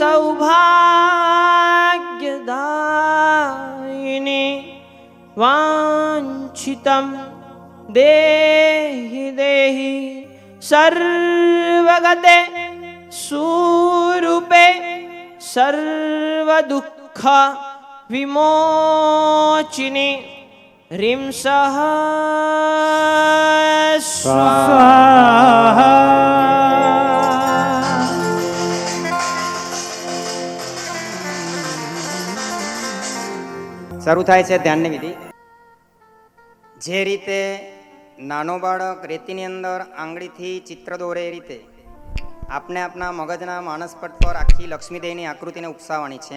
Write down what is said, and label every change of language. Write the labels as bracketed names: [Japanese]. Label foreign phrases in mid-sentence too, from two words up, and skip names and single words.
[Sanskrit] सौभाग्यदायिनी वांछितं देहि देहि सर्वगते स्वरूपे सर्व दुःख विमोचिनी ह्रीं सः स्वाहा [Gujarati] શરૂ થાય છે ધ્યાનની વિધિ. જે રીતે નાનો બાળક રેતીની અંદર આંગળીથી ચિત્ર દોરે એ રીતે આપને આપના મગજના માનસપટ પર આખી લક્ષ્મીદેવીની આકૃતિને ઉપસાવવાની છે.